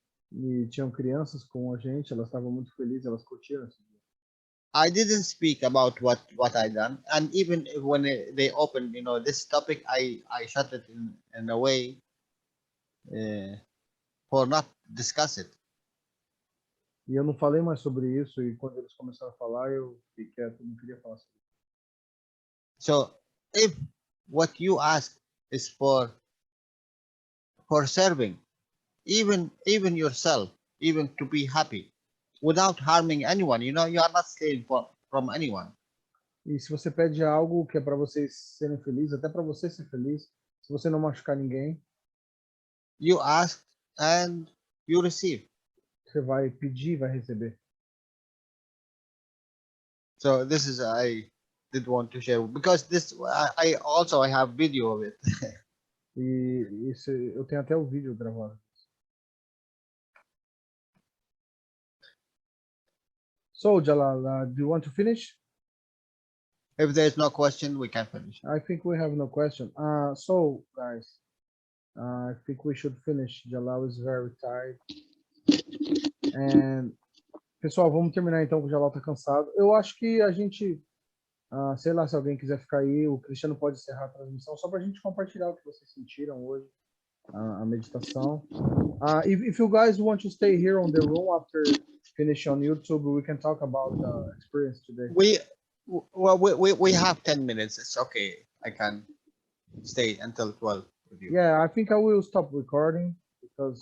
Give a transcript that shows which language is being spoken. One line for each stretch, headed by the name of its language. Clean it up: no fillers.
Portuguese: E tinham crianças com a gente, elas estavam muito felizes, elas curtiram esse dia.
English: I didn't speak about what I done, and even when they opened this topic, I shut it in a way for not discuss it.
Portuguese: E eu não falei mais sobre isso, e quando eles começaram a falar, eu fiquei quieto, não queria falar sobre isso.
English: So if what you ask is for serving, even yourself, even to be happy, without harming anyone, you know, you are not stealing from anyone.
Portuguese: E se você pede algo que é para vocês serem felizes, até para você ser feliz, se você não machucar ninguém,
English: You ask and you receive.
Portuguese: você vai pedir e vai receber.
English: So this is I did want to share because this I also I have video of it.
Portuguese: E isso, eu tenho até o vídeo gravado.
English: So, Jalal, do you want to finish? If there's no question, we can finish. I think we have no question. So, guys, I think we should finish. Jalal is very tired.
Portuguese: And, pessoal, vamos terminar então, que o Jalal tá cansado. Eu acho que a gente, sei lá, se alguém quiser ficar aí, o Cristiano pode encerrar a transmissão, só para a gente compartilhar o que vocês sentiram hoje, a meditação.
English: If you guys want to stay here on the room after finish on YouTube, we can talk about the experience today. We have 10 minutes. It's okay. I can stay until 12 with you. Yeah, I think I will stop recording because